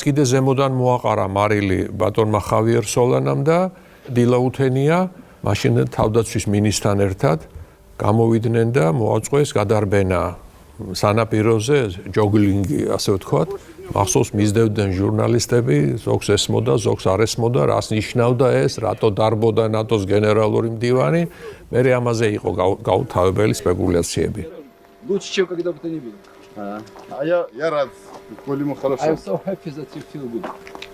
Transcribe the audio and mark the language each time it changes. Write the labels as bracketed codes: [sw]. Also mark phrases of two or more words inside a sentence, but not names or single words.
[ka] კიდე ზემოდან მოაყარა მარილი ბატონმა ხავიერ სოლანამ და დილაუთენია მაშინ თავდაცვის მინისტრთან ერთად გამოვიდნენ და მოაწყვეს გადარბენა სანაპიროზე ჯოგლინგი ასე ვთქვათ მახსოვს მისდევდნენ ჟურნალისტები ზოგს ესმოდა ზოგს არ ესმოდა რას ნიშნავდა ეს რატო დარბოდა ნატოს გენერალური მდივანი მე ამაზე იყო გაუთავებელი სპეკულაციები [ru] Лучше, чем когда бы то ни было. Я рад, коли мы хорошо. [en] I'm so happy that you feel good.